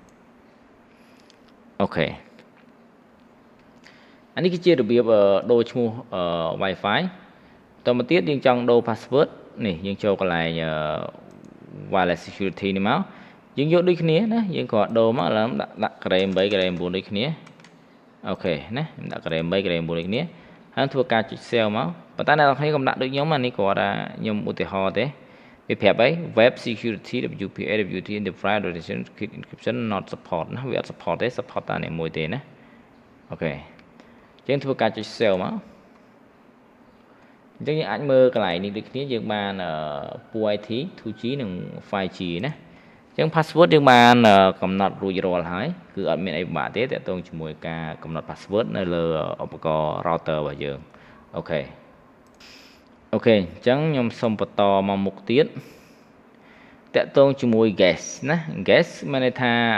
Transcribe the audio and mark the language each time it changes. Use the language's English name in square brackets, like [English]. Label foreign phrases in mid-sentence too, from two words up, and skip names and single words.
[Khmer] អូខេអានេះគឺជារបៀបដូរឈ្មោះ Wi-Fi តទៅទៀតយើងចង់ដូរ password នេះយើងចូលកន្លែង [English] wireless security [Khmer] នេះមកយើងយកដូចគ្នាណាយើងក៏ដូរមកឥឡូវដាក់ [English] grade 8 grade 9 [Khmer] ដូចគ្នា អូខេណាខ្ញុំដាក់ [English] grade 8 grade 9 [Khmer] ដូចគ្នាហើយធ្វើការចុច save មកប៉ុន្តែអ្នកនរគ្នាកុំដាក់ដូចខ្ញុំអានេះគាត់ថាខ្ញុំឧទាហរណ៍ទេវាប្រាប់ អី [English] web security WPA WT enterprise rotation encryption not support [Khmer] ណាវាអត់ support ទេ support តែនេះមួយទេណាអូខេយើងធ្វើ ការចុច save មកអញ្ចឹងយើងអាចមើលកន្លែងនេះដូចគ្នាយើងបានពូ IT 2G និង 5G ណាអញ្ចឹង password យើងបានកំណត់រួចរាល់ហើយគឺអត់មានអីពិបាកទេទាក់ទងជាមួយការកំណត់ password នៅលើឧបករណ៍ router របស់យើងអូខេអញ្ចឹងខ្ញុំសូមបន្តមកមុខទៀតតាក់ទងជាមួយ guest ណា guest មានន័យថា